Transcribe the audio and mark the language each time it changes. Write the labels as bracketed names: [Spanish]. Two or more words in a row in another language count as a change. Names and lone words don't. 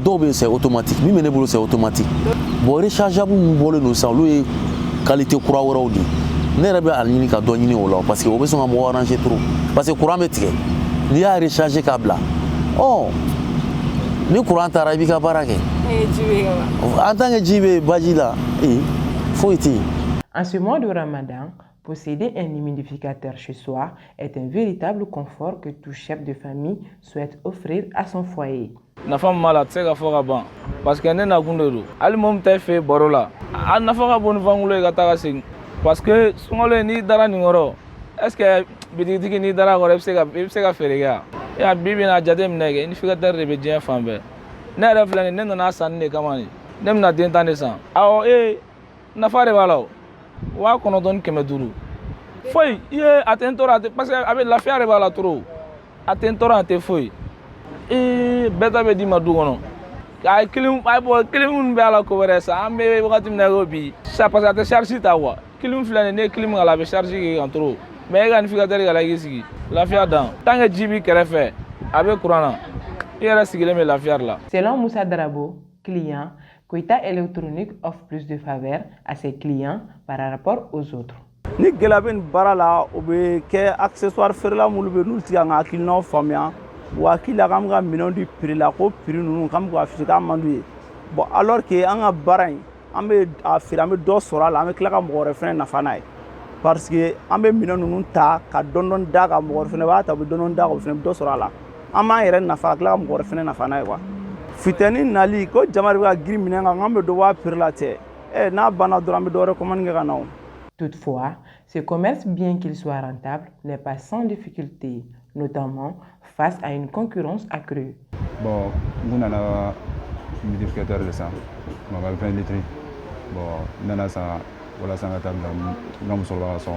[Bambara] dɔw bɛ [French] c'est automatique [Bambara] min bɛ ne bolo [French] c'est automatique bon rechargeable [Bambara] min bɔlen don sisan olu ye qualité kura wɛrɛw de ne yɛrɛ bɛ a ɲini ka dɔ ɲini o la [French] parce que [Bambara] o bɛ sɔn ka mɔgɔ arranger trop [French] parce que [Bambara] courant bɛ tigɛ n'i y'a recharger k'a bila ni courant taara i b'i ka baara kɛ [French] en tant que [Bambara] ji bɛ baji la foyi tɛ yen. [French] En ce mois de Ramadan, posséder un humidificateur chez soi est un véritable confort que tout chef de famille souhaite offrir à son foyer. [Bambara] Nafa min b'a la a tɛ se ka fɔ ka ban [French] parce que [Bambara] ne nakun de don hali mɔgɔ min tɛ fɛ baro la a nafa ka bon ni fankolo ye ka taa ka segin [French] parce que [Bambara] sunkalo n'i dara nin kɔrɔ [French] est ce que [Bambara] bitigitigi n'i dara a kɔrɔ i bɛ se ka feere kɛ wa bi bi in na a jate minɛ kɛ humidificateur de bɛ diɲɛ fan bɛɛ ne yɛrɛ filɛ nin ne nana sanni de kama nin ne bɛna den tan de san awɔ nafa de b'a la o 9500 foyi a tɛ n tɔɔrɔ [French] parce que [Bambara] a bɛ lafiya de b'a la trop a tɛ n tɔɔrɔ a tɛ foyi bɛɛ ta bɛ d'i ma du kɔnɔ a kilim minnu bɛ a la ko wɛrɛ sa an bɛ wagati min na ko bi [French] parce que [Bambara] a tɛ charge ta quoi kilim filɛ nin ne ye kilim k'a la a bɛ charge kɛ kan [French] trop mais [Bambara] e ka humidificateur k'a la i k'i sigi lafiya dan [French] tant que [Bambara] ji b'i kɛrɛfɛ a bɛ courant na i yɛrɛ sigilen bɛ lafiya de la. [French] Selon Moussa Darabo, client, Koita électronique offre plus de faveurs à ses clients par rapport aux autres. [Bambara] Ni gɛlɛya bɛ nin baara la o bɛ kɛ accessoire feerela minnu bɛ yen n'u tɛ ka n ka hakilinaw faamuya wa hakili la k'an bɛ ka minɛnw di prix la ko prix ninnu k'an bɛ k'a afficher k'a man d'u ye [French] bon alors que [Bambara] an ka baara in an bɛ a feere an bɛ dɔ sɔrɔ a la an bɛ tila ka mɔgɔ wɛrɛ fɛnɛ nafa n'a ye [French] parce que [Bambara] an bɛ minɛn ninnu ta ka dɔɔni da ka mɔgɔ wɛrɛ fɛnɛ b'a ta u bɛ dɔɔni da ka o fɛnɛ bɛ dɔ sɔrɔ a la an b'an yɛrɛ nafa ka tila ka mɔgɔ wɛrɛ fɛnɛ nafa n'a ye quoi fitɛni nali ko jama de bɛ ka girin minɛn kan k'an bɛ dɔ bɔ a prix la tɛ n'a banna dɔrɔn an bɛ dɔ wɛrɛ commande kɛ ka na o. [French] Toutefois, ce commerce, bien qu'il soit rentable, n'est pas sans difficulté, notamment face à une concurrence accrue. Bon, nous avons un humidificateur de sang, 20 litres. Bon, nous avons ça, voilà, ça va être un peu sur la zone.